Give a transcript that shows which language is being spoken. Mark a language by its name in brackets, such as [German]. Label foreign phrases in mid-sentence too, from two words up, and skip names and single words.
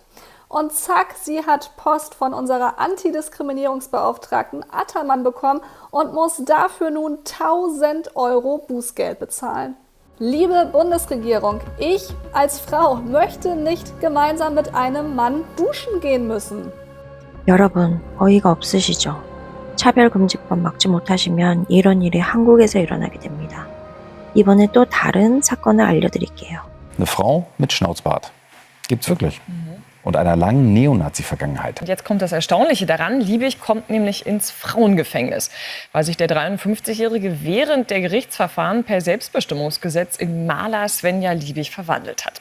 [German] Und zack, sie hat Post von unserer Antidiskriminierungsbeauftragten Attermann bekommen und muss dafür nun 1.000 € Bußgeld bezahlen. Liebe Bundesregierung, ich als Frau möchte nicht gemeinsam mit einem Mann duschen gehen müssen. [Korean] 여러분, 어이가 없으시죠? 차별금지법 막지 못하시면 이런 일이 한국에서 일어나게 됩니다. 이번에 또 다른 사건을 알려드릴게요. [German] Eine Frau mit Schnauzbart. Gibt's wirklich. Und einer langen Neonazi-Vergangenheit. Und jetzt kommt das Erstaunliche daran. Liebig kommt nämlich ins Frauengefängnis, weil sich der 53-Jährige während der Gerichtsverfahren per Selbstbestimmungsgesetz in Maler Svenja Liebig verwandelt hat.